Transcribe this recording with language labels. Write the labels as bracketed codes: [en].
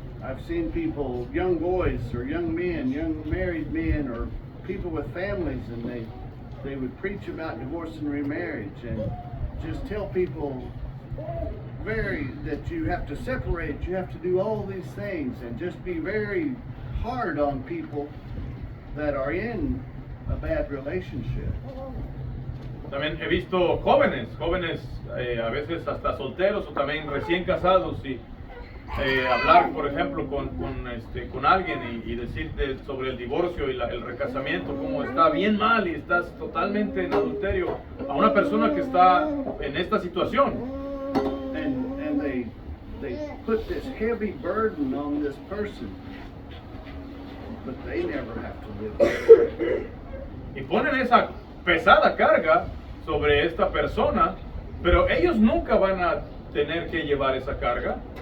[en] I've seen people, young boys or young men, young married men, or people with families, and they would preach about divorce and remarriage and just tell people that you have to separate, you have to do all these things, and just be very hard on people that are in a bad relationship. [es] También he visto jóvenes a veces hasta solteros o también recién casados y hablar, por ejemplo, con alguien y decir sobre el divorcio y el recasamiento, como está bien mal y estás totalmente en adulterio a una persona que está en esta situación. [en] And they put this heavy burden on this person, but they never have to live with it. [es] Y ponen esa pesada carga sobre esta persona, pero ellos nunca van a tener que llevar esa carga.